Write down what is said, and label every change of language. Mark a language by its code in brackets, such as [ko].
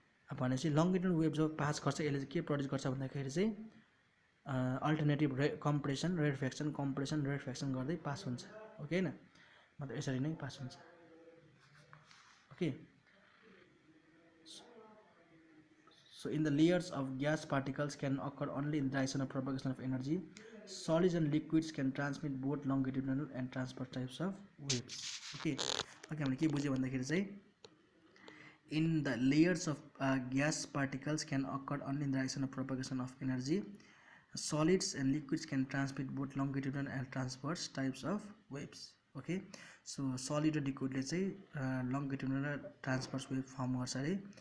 [ne] अब भनेपछि लङ्गिट्युडिनल वेभ जब पास गर्छ यसले चाहिँ के प्रड्युस गर्छ भन्दाखेरि चाहिँ अल्टरनेटिभ कम्प्रेसन रेयरफेक्सन गर्दै पास हुन्छ ओके हैन. मतलब यसरी नै पास हुन्छ okay. [en] So in the layers of gas, particles can occur only in the direction of propagation of energy. Solids and liquids can transmit both longitudinal and transverse types of waves. Okay, [ne] हामीले के बुझ्यो भन्दाखेरि चाहिँ [en] in the layers of gas, particles can occur only in the direction of propagation of energy. Solids and liquids can transmit both longitudinal and transverse types of waves. Okay, so solid [ne] र liquidले चाहिँ [en] longitudinal [ne] र [en] transverse wave [ne] form गर्छ अरे.